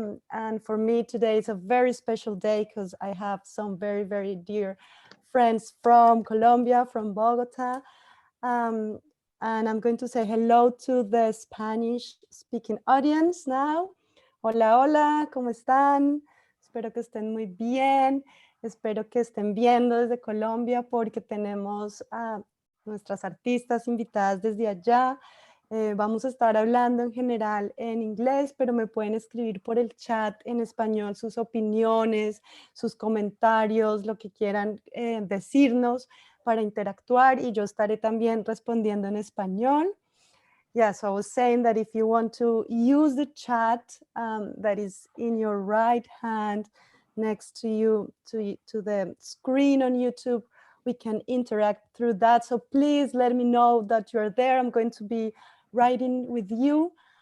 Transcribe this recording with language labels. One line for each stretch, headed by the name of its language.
English: And for me today is a very special day because I have some very, very dear friends from Colombia, from Bogotá. Um, and I'm going to say hello to the Spanish speaking audience now.
Spanish: Hola, hola, ¿cómo están? Espero que estén muy bien. Espero que estén viendo desde Colombia porque tenemos a nuestras artistas invitadas desde allá. Vamos a estar hablando en general en inglés, pero me pueden escribir por el chat en español sus opiniones, sus comentarios, lo que quieran decirnos para interactuar, y yo estaré también respondiendo en español.
English: Yeah, so I was saying that if you want to use the chat that is in your right hand next to you, to the screen on YouTube, we can interact through that. So please let me know that you're there. I'm going to be writing with you.